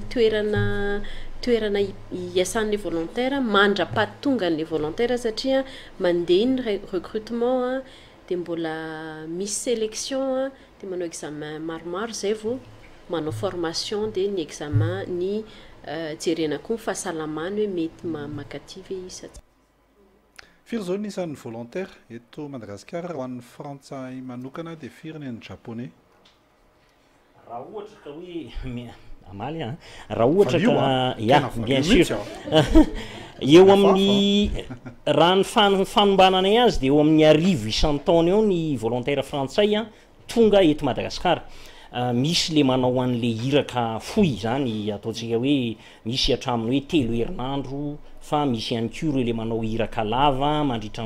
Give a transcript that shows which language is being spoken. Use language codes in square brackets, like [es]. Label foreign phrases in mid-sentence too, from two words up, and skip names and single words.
[mg] toerana iasan'ilay volontaire mandra-pahatonga n'ilay volontaire satria mandeha ny recrutement dia mbola misy sélection dia manao examen maromaro zay vao manao formation dia ny examen ny jerena koa ny fahasalamany hoe mety makaty ve isa firy zao nisan'ny volontaire eto Madagasikara ho an'ny frantsay manokana dia firy ny an'ny japonais raha ohatra ka hoe amaly raha ohatra ka ya [fr] bien sûr [mg] eo amin'ny raha ny fanombanana azy dia eo amin'ny 100 taona eo ny volontaire frantsay tonga eto Madagasikara misy le manao an'le iraka foy zany ataontsika hoe misy hatraminy hoe 3 herinandro fa misy ihany koa ireo le manao iraka lava mandritra